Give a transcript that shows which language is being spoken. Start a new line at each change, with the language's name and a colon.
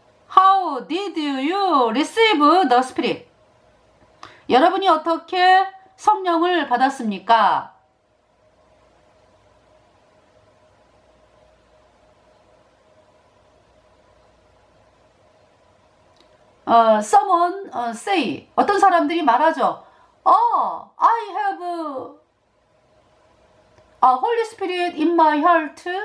English: How did you receive the Spirit?
Korean: 여러분이 어떻게 성령을 받았습니까?
English: Someone say,
Korean: 어떤 사람들이 말하죠.
English: I have a Holy Spirit in my heart.